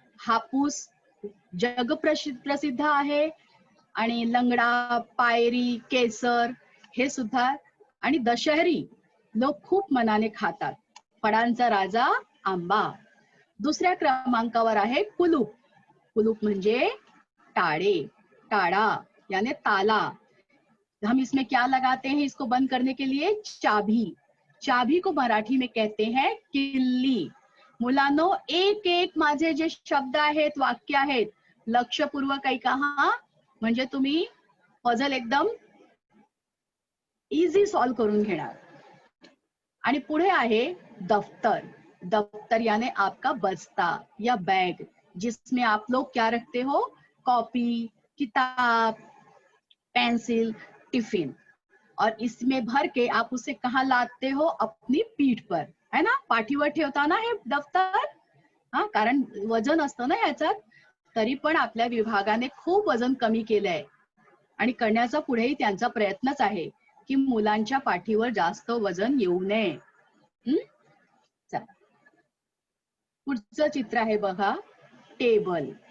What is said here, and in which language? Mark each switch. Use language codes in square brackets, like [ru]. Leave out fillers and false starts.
[mr] हापूस जग प्रसिद्ध आहे, आणि लंगडा, पायरी, केसर हे सुद्धा, आणि दशहरी लोक खूप मनाने खातात. फळांचा राजा आंबा. दुसऱ्या क्रमांकावर आहे कुलूप. कुलूप म्हणजे ताळे, [hi] ताड़ा यानी ताला. हम इसमें क्या लगाते हैं इसको बंद करने के लिए? चाबी. चाबी को मराठी में कहते हैं किल्ली. [mr] मुलांनो, एक एक माझे जे शब्द आहेत, वाक्य आहेत, लक्षपूर्वक ऐका हा, म्हणजे तुम्ही पझल एकदम इझी सॉल्व करून घेणार. आणि पुढे आहे दफ्तर. [hi] दफ्तर यानी आपका बस्ता या बैग, जिसमें आप लोग क्या रखते हो? कॉपी, किताब, पेंसिल, टिफिन. और इसमें भर के आप उसे कहाँ लादते हो? अपनी पीठ पर, है ना? [mr] पाठीवर ठेवताना हे दफ्तर. हा, कारण वजन असतं ना याच्यात. तरी पण आपल्या विभागाने खूप वजन कमी केलंय, आणि करण्याचा पुढेही त्यांचा प्रयत्नच आहे की मुलांच्या पाठीवर जास्त वजन येऊ नये. चला, पुढचं चित्र आहे बघा, टेबल.